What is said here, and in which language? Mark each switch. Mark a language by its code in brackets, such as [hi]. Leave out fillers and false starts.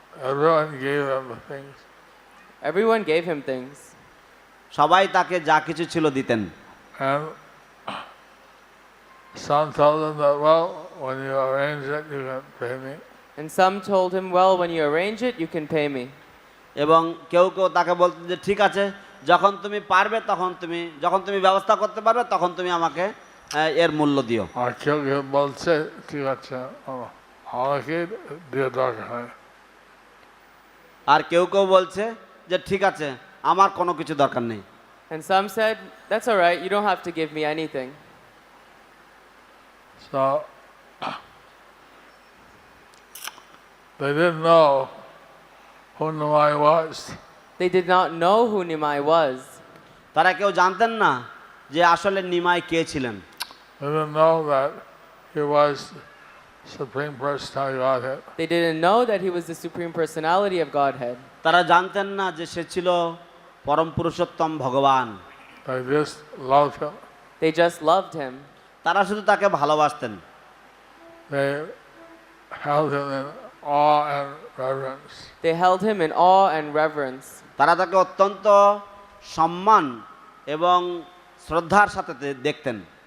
[en] Everyone gave him the things. Everyone gave him things. [bn] সবাই তাকে যা কিছু ছিল দিতেন। [en] And some told him that, well, when you arrange it, you can pay me. And some told him, well, when you arrange it, you can pay me. [bn] এবং কেউ কেউ তাকে বলতেন যে ঠিক আছে যখন তুমি পারবে যখন তুমি ব্যবস্থা করতে পারবে তখন তুমি আমাকে এর মূল্য দিও। আর কেউ কেউ বলছে ঠিক আছে আমাকে দিয়ে দরকার হয়। আর কেউ কেউ বলছে যে ঠিক আছে আমার কোনো কিছু দরকার নেই। [en] And some said, that's all right, you don't have to give me anything. So they didn't know who Nimai was. They did not know who Nimai was. [bn] তারা কেউ জানতেন না যে আসলে নিমাই কে ছিলেন। [en] They didn't know that he was Supreme Personality of Godhead. They didn't know that he was the Supreme Personality of Godhead. [bn] তারা জানতেন না যে সে ছিল পরম পুরুষোত্তম ভগবান। [en] They just loved him. They just loved him. [bn] তারা শুধু তাকে ভালোবাসতেন। [en] They held him in awe and reverence. They held him in awe and reverence. [bn] তারা তাকে অত্যন্ত সম্মান এবং শ্রদ্ধার সাথে দেখতেন।